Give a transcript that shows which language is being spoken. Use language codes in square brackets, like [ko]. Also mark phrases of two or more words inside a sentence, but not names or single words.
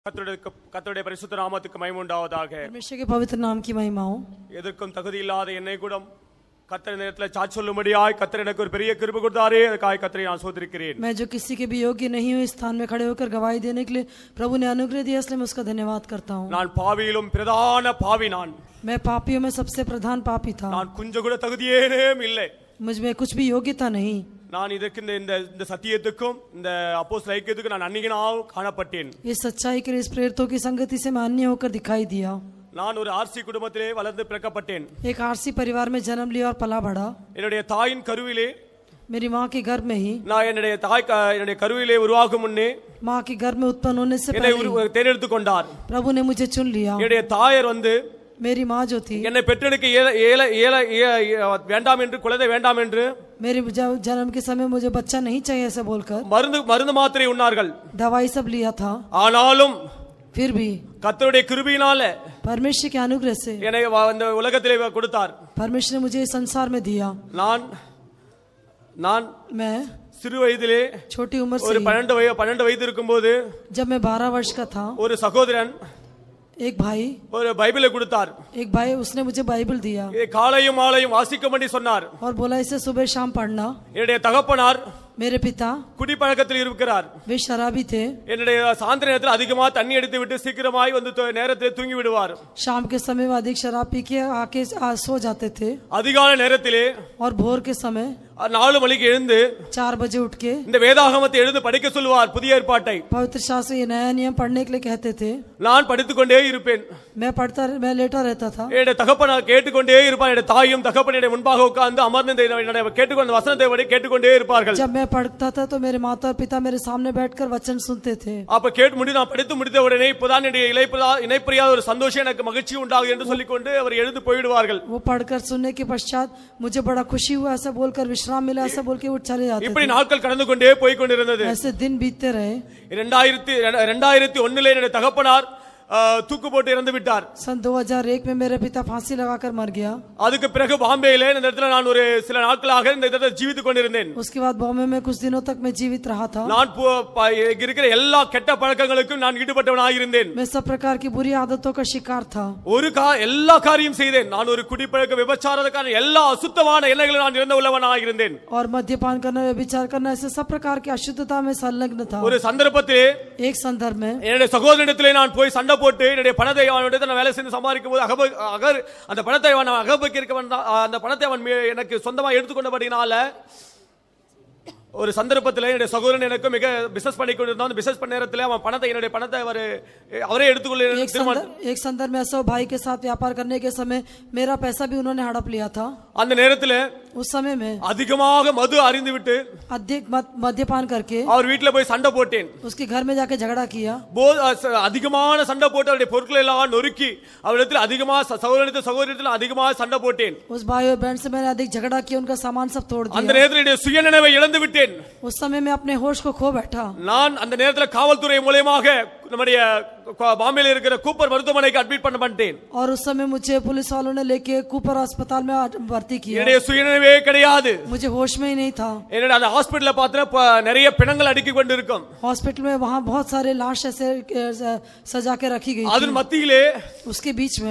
[ta] கர்த்தருடைய பரிசுத்த நாமத்துக்கு மகிமை உண்டாவதாக. [hi] परमेश्वर के पवित्र नाम की महिमा हो. [ta] எதற்கும் தகுதி இல்லாத என்னை கூட கர்த்தர் நேரத்தில் சாட்சி சொல்லும்படியாய் கர்த்தர் எனக்கு ஒரு பெரிய கிருபை கொடுத்தாரே, அதுக்காக கர்த்தரை நான் ஸ்தோத்திரிக்கிறேன். [hi] मैं जो किसी के भी योग्य नहीं हूँ इस स्थान में खड़े होकर गवाही देने के लिए प्रभु ने अनुग्रह दिया, इसलिए मैं उसका धन्यवाद करता हूँ. [ta] நான் பாவியிலும் பிரதான பாவி நான். [hi] मैं पापियों में सबसे प्रधान पापी था. [ta] நான் கொஞ்சம் கூட தகுதியேனேம் இல்லை. [hi] मुझ में कुछ भी योग्यता नहीं. [ta] நான் இதற்கு இந்த சத்தியத்துக்கும் இந்த அப்போஸ்தல ஐக்கியத்துக்கும் நான் அந்நியனாக காணப்பட்டேன். [hi] इस सच्चाई के लिए इस प्रेरितों की संगति से मैं अन्य होकर दिखाई दिया. [ta] நான் ஒரு ஆர்சி குடும்பத்திலே வளர்ந்து பிறக்கப்பட்டேன். [hi] एक आरसी परिवार में जन्म लिया और पला बढ़ा. [ta] என்னுடைய தாயின் கருவிலே, [hi] मेरी माँ के गर्भ में ही, [ta] நான் என்னுடைய கருவிலே உருவாகும் முன்னே [hi] माँ के गर्भ में उत्पन्न होने से [ta] என்னை [hi] पहले [ta] தேர்ந்தெடுத்து கொண்டார். [hi] प्रभु ने मुझे चुन लिया. [ta] என்னுடைய தாயர் வந்து [hi] मेरी माँ जो थी, [ta] என்னை பெற்றெடுக்க வேண்டாம் என்று, குழந்தை வேண்டாம் என்று, [hi] मेरे जन्म के समय मुझे बच्चा नहीं चाहिए ऐसा बोलकर [ta] மருந்து மாத்திரை உண்ணார்கள். [hi] दवाई सब लिया था. [ta] ஆனாலும் [hi] फिर भी [ta] கர்த்தருடைய கிருபையினால [hi] परमेश्वर के अनुग्रह से [ta] என்னை இந்த உலகத்திலே கொடுத்தார். [hi] परमेश्वर ने मुझे इस संसार में दिया. मैं [ta] சிறு வயதிலே [hi] छोटी उम्र से [ta] ஒரு 12 வயது இருக்கும்போது [hi] जब मैं 12 वर्ष का था, [ta] ஒரு சகோதரன் [hi] एक भाई [ta] ஒரு பைபிளை கொடுத்தார். [hi] एक भाई उसने मुझे बाइबल दिया [ta] காலையும் மாலையும் வாசிக்கும்படி சொன்னார். [hi] और बोला इसे सुबह शाम पढ़ना. [ta] என்னுடைய தகப்பனார் [hi] मेरे पिता [ta] குடிப்பழக்கத்தில் இருக்கிறார். [hi] वे शराबी थे. [ta] என்னுடைய சாயந்திர நேரத்தில் அதிகமா தண்ணி எடுத்து விட்டு சீக்கிரமாய் வந்து நேரத்தில் தூங்கி விடுவார். [hi] शाम के समय में अधिक शराब पी के आके सो जाते थे. [ta] அதிகாலை நேரத்திலே [hi] और भोर के समय [ta] 4 மணிக்கு எழுந்து [hi] 4 बजे उठ के [ta] இந்த வேதாகமத்தை எழுந்து படிக்க சொல்லுவார், புதிய ஏற்பாட்டை. [hi] पवित्र शास्त्र ये नया नियम पढ़ने के लिए कहते थे. [ta] நான் படித்துக்கொண்டே இருப்பேன். [hi] मैं लेटा रहता था. [ta] என்னுடைய தகப்பனார் கேட்டுக்கொண்டே இருப்பார். என்னுடைய தாயும் தகப்பனுடைய முன்பாக உட்கார்ந்து அமர்ந்து கேட்டுக்கொண்டு வசனத்தை கேட்டுக்கொண்டே இருப்பார்கள். [hi] जब मैं पढ़ता था तो मेरे माता और पिता मेरे सामने बैठकर वचन सुनते थे. [ta] அப்ப கேட்டு நான் படித்து முடித்த உடனே இப்பதான் இணைப்பிரியாத ஒரு சந்தோஷம், எனக்கு மகிழ்ச்சி உண்டாகும் என்று சொல்லிக்கொண்டு அவர் எழுந்து போய்விடுவார்கள். [hi] वो पढ़कर सुनने के पश्चात मुझे बड़ा खुशी हुआ ऐसा बोलकर, विश्राम मिला ऐसा बोल के वो चले जाते थे. [ta] இப்படி நாட்கள் கடந்து கொண்டே போய் கொண்டிருந்தது. [hi] ऐसे दिन बीतते रहे. [ta] 2001 என்னுடைய தகப்பனார் தூக்கு போட்டு இறந்து விட்டார். [hi] सन 2001 में मेरे पिता फांसी लगाकर मर गया. [ta] அதுக்கு பிறகு பாம்பேயிலே இந்த இடத்துல நான் ஒரு சில நாட்களாக இந்த இடத்துல ஜீவித்துக் கொண்டிருந்தேன். [hi] उसके बाद बॉम्बे में कुछ दिनों तक मैं जीवित रहा था. [ta] நான் இருக்கிற எல்லா கெட்ட பழக்கங்களுக்கும் நான் ஈடுபட்டவனாக இருந்தேன். [hi] मैं सब प्रकार की बुरी आदतों का शिकार था. [ta] எல்லா காரியம் செய்தேன். நான் ஒரு குடிப்பழக்க விபச்சாரத்துக்கான எல்லா அசுத்தமான எண்ணங்களும் நான் இறந்த உள்ளவனாக இருந்தேன். [hi] और मद्यपान करना, व्यभिचार करना, ऐसे सब प्रकार की अशुद्धता में संलग्न था. [ta] ஒரு சந்தர்ப்பத்திலே [hi] एक संदर्भ में [ta] என்னுடைய சகோதரனிடத்திலே நான் போய் சண்டை போட்டு என்னுடைய பணத்தை அவனிடத்தில் நான் வேலை செஞ்சு சம்பாதிக்கும் போது அந்த பணத்தை அவன் அந்த பணத்தை அவன் எனக்கு சொந்தமா எடுத்துக்கொண்டபடினால ஒரு சந்தர்ப்பத்தில் என்னுடைய சகோதரன் எனக்கு மிக பிசினஸ் பண்ணி கொண்டிருந்தான். பிசினஸ் பண்ண நேரத்தில் அவன் என்னுடைய பணத்தை அவரே எடுத்துக்கொள்ள. [hi] एक संदर्भ में ऐसा भाई के साथ व्यापार करने के समय मेरा पैसा भी उन्होंने हड़प लिया था. [ta] அந்த நேரத்தில் [hi] उस समय में [ta] அதிகமாக மது அறிந்து விட்டு [hi] अधिक मद्यपान करके [ta] அவர் வீட்டில் போய் சண்டை போட்டேன். [hi] उसके घर में जाके झगड़ा किया. [ta] அதிகமான சண்டை போட்டு அவருடைய பொருட்களை எல்லாம் நொறுக்கி அவரிடத்தில் அதிகமாக சகோதரத்தில் அதிகமாக சண்டை போட்டேன். [hi] उस भाई और बहन से मैंने अधिक झगड़ा किया, उनका सामान सब तोड़ दिया. [ta] அந்த நேரத்தில் சுயநினைவை இழந்து விட்டேன். [hi] उस समय में अपने होश को खो बैठा. [ta] நான் அந்த நேரத்தில் காவல்துறை மூலமாக நம்முடைய பாம்பேல இருக்கிற கூப்பர் மருத்துவமனைக்கு அட்மிட் பண்ணப்பட்டேன். [hi] और उस समय मुझे पुलिस वालों ने लेके कूपर अस्पताल में भर्ती किया. [ta] என்னுடைய சுயநினைவே கிடையாது. [hi] मुझे होश में ही नहीं था. [ta] என்னோட அந்த ஹாஸ்பிடல்ல பார்த்தா நிறைய பிணங்கள் அடுக்கி கொண்டு இருக்கும். [hi] हॉस्पिटल में वहां बहुत सारे लाश ऐसे सजा के रखी गई थी. [ta] அதன் மத்தியிலே [hi] उसके बीच में